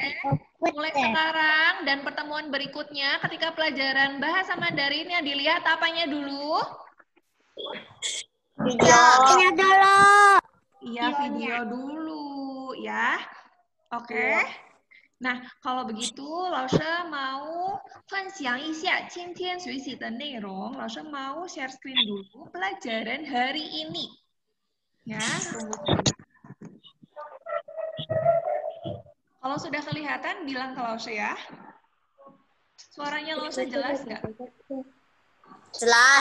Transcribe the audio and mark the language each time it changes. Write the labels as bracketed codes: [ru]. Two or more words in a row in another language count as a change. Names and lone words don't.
[id] Mulai sekarang dan pertemuan berikutnya, ketika pelajaran bahasa Mandarin yang dilihat apanya dulu? Videonya dulu. Iya, video dulu, ya. Oke. Nah, kalau begitu, Lausha mau [zh] 分享一下今天学习的内容. [id] Lausha mau [en] share screen [id] dulu pelajaran hari ini. Ya, tunggu sebentar. Kalau sudah kelihatan, bilang ke Lausha ya. Suaranya Lausha jelas nggak? Jelas.